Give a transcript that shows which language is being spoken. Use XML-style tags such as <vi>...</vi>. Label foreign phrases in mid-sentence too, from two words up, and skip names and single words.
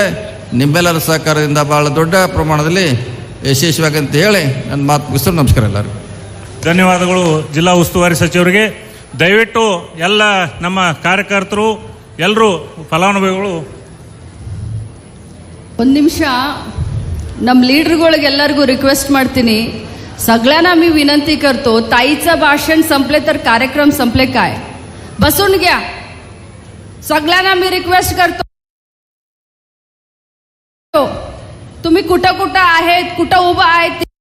<kn>ನಿಮ್ಮೆಲ್ಲರ ಸಹಕಾರದಿಂದ ಭಾಳ ದೊಡ್ಡ ಪ್ರಮಾಣದಲ್ಲಿ ಯಶಸ್ವಿಯಾಗಿ ಅಂತ ಹೇಳಿ ನನ್ನ ಮಾತು ಮುಗಿಸಲು ನಮಸ್ಕಾರ ಎಲ್ಲರಿಗೂ. ಧನ್ಯವಾದಗಳು ಜಿಲ್ಲಾ ಉಸ್ತುವಾರಿ ಸಚಿವರಿಗೆ. ದಯವಿಟ್ಟು ಎಲ್ಲ ನಮ್ಮ ಕಾರ್ಯಕರ್ತರು, ಎಲ್ಲರೂ ಫಲಾನುಭವಿಗಳು ಒಂದು ನಿಮಿಷ ನಮ್ಮ ಲೀडरಗಳಿಗೆಲ್ಲರಿಗೂ रिक्वेस्ट ಮಾಡ್ತೀನಿ,</kn> <mr>सगळ्यांना मी विनंती करतो, ताईचं भाषण संपले तर कार्यक्रम संपले काय, बसून घ्या. सगळ्यांना मी रिक्वेस्ट करतो, तुम्ही कुठं कुठं आहेत, कुठं उभा आहेत,</mr>